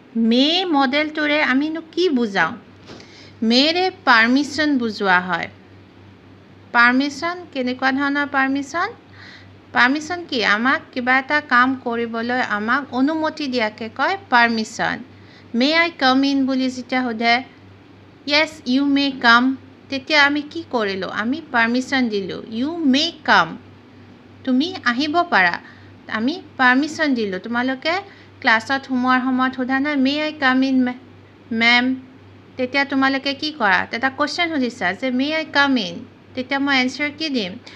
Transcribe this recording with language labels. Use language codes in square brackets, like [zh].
[as] মে মডেলটোৰে আমিনো কি বুজাওঁ? মেৰে পাৰ্মিশ্যন বুজোৱা হয়। পাৰ্মিশ্যন কেনেকুৱা ধৰণৰ পাৰ্মিশ্যন? পাৰ্মিশ্যন কি? আমাক কিবা এটা কাম কৰিবলৈ আমাক অনুমতি দিয়াকে কয় permission. [en] may I come in [as] বুলি যেতিয়া সোধে, [en] yes you may come, [as] তেতিয়া আমি কি কৰিলোঁ? আমি পাৰ্মিশ্যন দিলোঁ, [en] you may come, [as] তুমি আহিব পাৰা, আমি পাৰ্মিশ্যন দিলোঁ। তোমালোকে ক্লাছত সোমোৱাৰ সময়ত সোধা নাই, [en] may I come in ma'am, [as] তেতিয়া তোমালোকে কি কৰা? এটা কুৱেশ্যন সুধিছা যে [en] may I come in, [as] তেতিয়া মই এনচাৰ কি দিম?